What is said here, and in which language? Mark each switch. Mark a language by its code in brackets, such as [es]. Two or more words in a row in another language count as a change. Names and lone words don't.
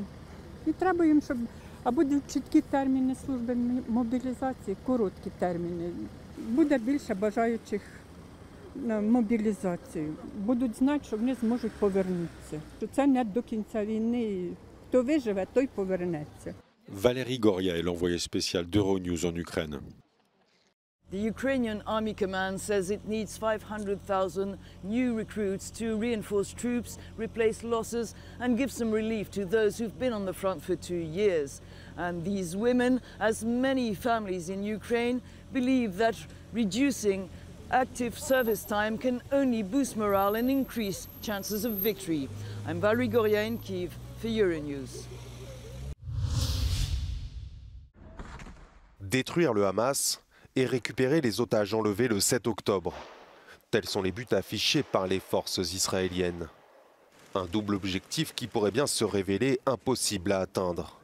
[uk] І треба їм, щоб або чіткі терміни служби мобілізації, короткі терміни. Буде більше бажаючих на мобілізацію. Будуть знати, що вони зможуть повернутися. Це не до кінця війни. Хто виживе, той повернеться. [fr] Valérie Goria est l'envoyée spéciale d'Euronews en Ukraine. [en] The Ukrainian Army Command says it needs 500,000 new recruits to reinforce troops, replace losses and give some relief to those who've been on the front for 2 years. And these women, as many families in Ukraine, believe that reducing active service time can only boost morale and increase chances of victory. I'm Valérie Goria in Kyiv for Euronews. [fr] Détruire le Hamas et récupérer les otages enlevés le 7 octobre. Tels sont les buts affichés par les forces israéliennes. Un double objectif qui pourrait bien se révéler impossible à atteindre.